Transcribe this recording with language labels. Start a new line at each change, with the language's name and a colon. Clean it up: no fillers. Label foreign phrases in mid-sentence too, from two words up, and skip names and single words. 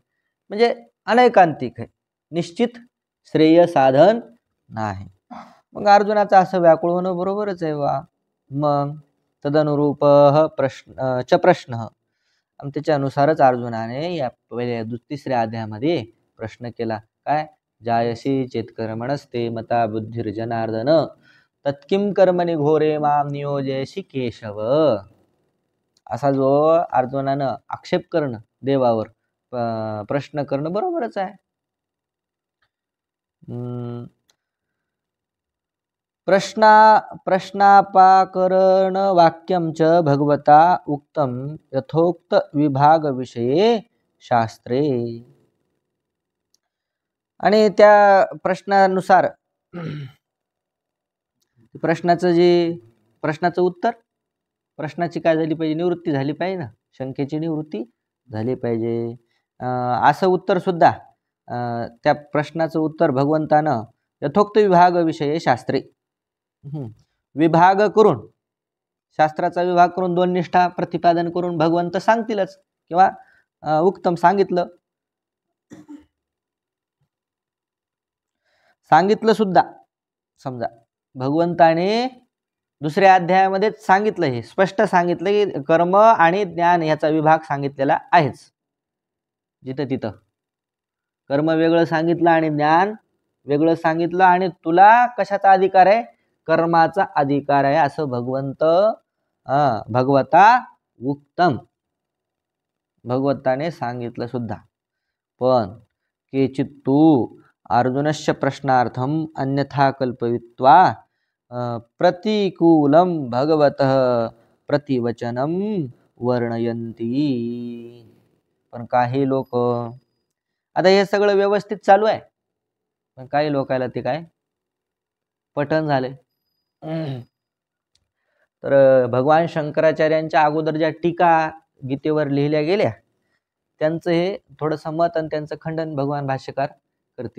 Marathi: म्हणजे अनैकांतिक आहे, निश्चित श्रेय साधन नाही. मग अर्जुनाचं असं व्याकुळ होणं बरोबरच आहे वा. मग तदनुरूप प्रश्न, आणि त्याच्यानुसारच अर्जुनाने या पहिल्या 3ऱ्या अध्यायामध्ये प्रश्न केला. काय,
Sanskrit: जायसी चेत्कर्मणस्ते मता बुद्धिर्जनार्दन तत्किं कर्मणि घोरे माम नियोजयसी केशव.
Marathi: असा जो अर्जुनानं आक्षेप करणं देवावर, प्रश्न करणं बरोबरच आहे.
Sanskrit: प्रश्नापाकरण वाक्यम च भगवता उक्तम यथोक्त विभाग विषये शास्त्रे.
Marathi: आणि त्या प्रश्नानुसार प्रश्नाचं उत्तर, प्रश्नाची काय झाली पाहिजे, निवृत्ती झाली पाहिजे ना, शंकेची निवृत्ती झाली पाहिजे. असं उत्तर सुद्धा, त्या प्रश्नाचं उत्तर भगवंतानं
Sanskrit: यथोक्त विभाग विषये शास्त्रे,
Marathi: विभाग करून, शास्त्राचा विभाग करून 2 निष्ठा प्रतिपादन करून भगवंत सांगतीलच, किंवा उत्तम सांगितलं सुद्धा. समजा भगवंताने 2ऱ्या अध्यायामध्ये सांगितलं, हे स्पष्ट सांगितलं की कर्म आणि ज्ञान याचा विभाग सांगितलेला आहेच. जिथं तिथं कर्म वेगळं सांगितलं आणि ज्ञान वेगळं सांगितलं, आणि तुला कशाचा अधिकार आहे, कर्माचा अधिकार आहे, असं
Sanskrit: भगवता उक्तम,
Marathi: भगवंताने सांगितलं सुद्धा.
Sanskrit: पण केचित्तु अर्जुनस्य प्रश्नार्थम अन्यथा कल्पयित्वा प्रतिकूलम भगवतः प्रतिवचनम वर्णयन्ति.
Marathi: पण काही लोक, आता हे सगळं व्यवस्थित चालू आहे, पण काही लोकांना ते काय पठण झाले. तर भगवान शंकराचार्यांच्या अगोदर ज्या टीका गीतेवर लिहिल्या गेल्या, त्यांचं हे थोडंसं मत आणि त्यांचं खंडन भगवान भाष्यकार करतील.